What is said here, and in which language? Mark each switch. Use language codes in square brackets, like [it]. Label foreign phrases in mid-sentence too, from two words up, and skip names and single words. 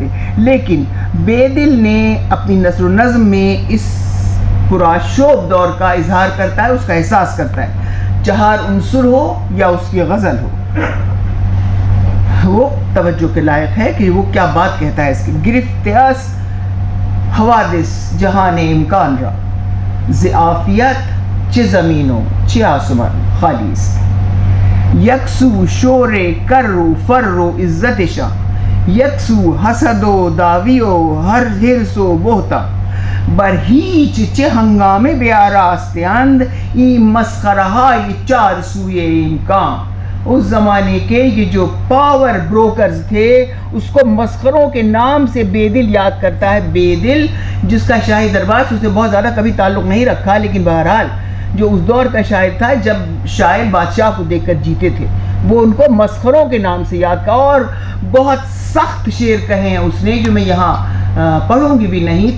[ur] لیکن بیدل نے اپنی نثر و نظم میں اس پرآشوب دور کا اظہار کرتا ہے، اس کا احساس کرتا ہے، چہار عنصر ہو یا اس کی غزل ہو۔ وہ توجہ کے لائق ہے کہ وہ کیا بات کہتا ہے اس کی۔ [fa] گرفت است حوادث جہان امکان را، ز عافیت چه زمین و چه آسمان خالی است، یکسو شور کر و فر و عزتشان، یکسو حسد و دعوی و ہر حرص و بہتان، بر هیچ چه ہنگامه بیاراستند این مسخره‌های چار سوی امکان۔ [ur] اس زمانے کے یہ جو [en] power brokers [ur] تھے، اس کو مسخروں کے نام سے بیدل یاد کرتا ہے۔ بیدل جس کا شاہی دربار سے اس نے بہت زیادہ کبھی تعلق نہیں رکھا، لیکن بہرحال جو اس دور کا شاعر تھا، جب شاعر بادشاہ کو دیکھ کر جیتے تھے، وہ ان کو مسخروں کے نام سے یاد کا، اور بہت سخت شعر کہے ہیں اس نے، جو میں یہاں پڑھوں گی بھی نہیں۔